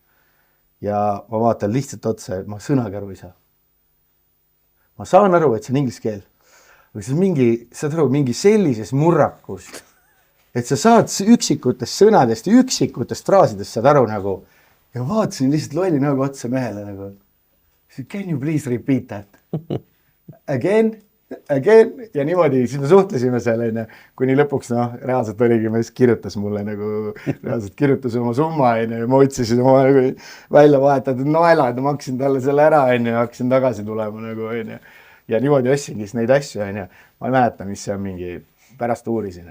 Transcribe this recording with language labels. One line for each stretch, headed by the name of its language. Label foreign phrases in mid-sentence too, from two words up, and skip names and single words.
Estonian: Ja ma vaatan lihtsalt otsa, et ma sõnagi aru ei saa. Ma saan aru, et see on inglise keel. Aga see on saad aru, mingi sellises murrakus, et sa saad üksikutest sõnadest ja üksikutest fraasidest saad aru nagu ja vaatasin lihtsalt lolli nagu otsa mehele nagu.
English: Can you please repeat that?
Estonian: Again ja niimoodi, siis me suhtlesime seal enne, kuni lõpuks reaalselt oligi, me kirjutas mulle nagu, reaalselt kirjutas oma summa enne ja ma otsisin oma nagu välja vahetatud naelad ja maksin talle selle ära enne ja hakkasin tagasi tulema nagu enne. Ja niimoodi ostsingi neid asju enne. Ma ei mäleta, mis see on mingi, pärast uurisin.